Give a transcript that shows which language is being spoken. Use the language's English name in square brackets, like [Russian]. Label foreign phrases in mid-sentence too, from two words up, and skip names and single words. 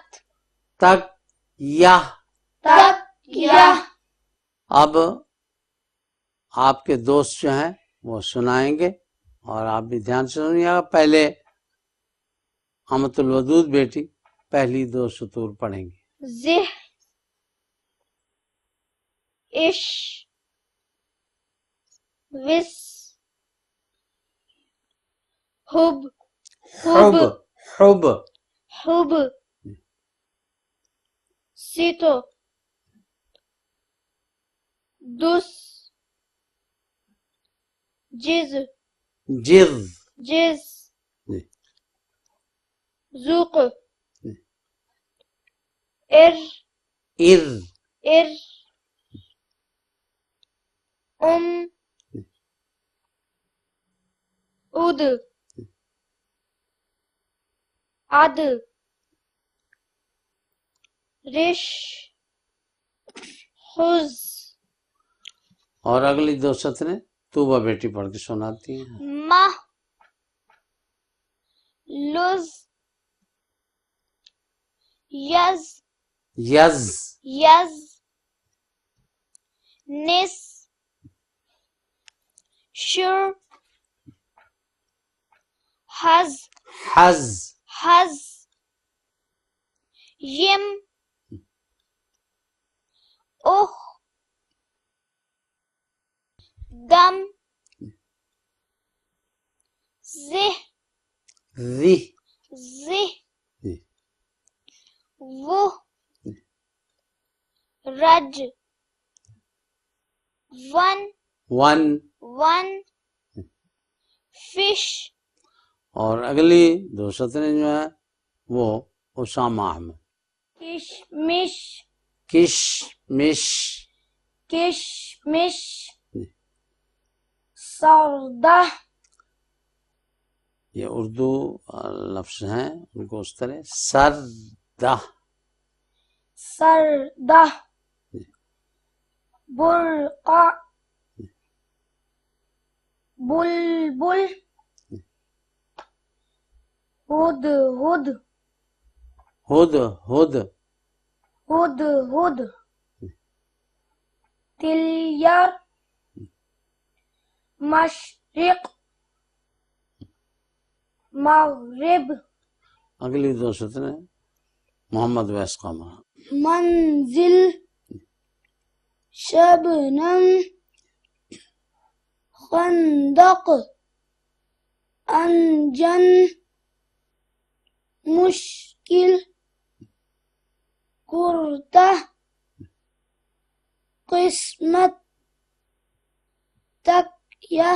[Urdu] تکیہ. تکیہ. اب آپ کے دوست جو ہیں وہ سنائیں گے اور آپ بھی دھیان سے سنیے گا. پہلے امت الودود بیٹی پہلی 2 سطور پڑھیں گی. زہ عش وس حب حب حب حب سیتو دس جز جذ جز ذوق ار ار ار اد عد رش خز. اور اگلی 2 سطریں طوبہ بیٹی پڑھ کے سناتی ہیں. مہ لز یز یز یز نس شر حز حز حز یم اخ دم زہ ذی زہ وہ رج ون ون. ون فش. اور اگلی 2 سطریں جو ہیں وہ اسامہ احمد. کشمش کشمش کشمش سودہ. یہ اردو لفظ ہیں ان کو اس طرح سردہ سردہ برقع بلبل ہد ہد ہد ہد ہد ہد تلیر مشرق مغرب. اگلی 2 سطریں محمد ویس قمر. منزل شبنم خندق انجن مشکل کرتہ قسمت تکیہ.